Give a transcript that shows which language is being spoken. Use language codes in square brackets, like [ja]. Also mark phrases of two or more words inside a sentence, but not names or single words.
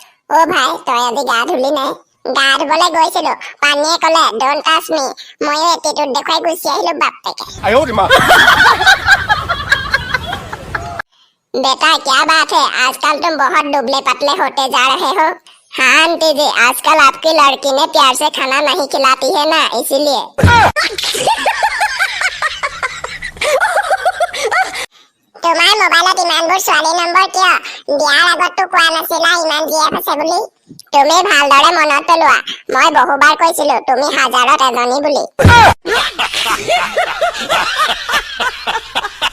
[as] অ ভাই তই আজি গা ধুলি নাই? গা ধুবলৈ গৈছিলো, পানীয়ে কলে [en] don't touch me, [as] ময়ো এটিটিউড দেখুৱাই গুচি আহিলো বাপেকে। [hi] बेटा क्या बात है, आजकल तुम बहुत दुबले पतले होते जा रहे हो। हाँ आंटी जी, आजकल आपकी लड़की ने प्यार से खाना नहीं खिलाती है ना, इसीलिए। [as] তোমাৰ মোবাইলত ইমানবোৰ ছোৱালী নম্বৰ কিয়? বিয়াৰ আগততো কোৱা নাছিলা ইমান জীয়েক আছে বুলি। তুমি ভালদৰে মনত পেলোৱা, মই বহুবাৰ কৈছিলো তুমি হাজাৰত এজনী বুলি।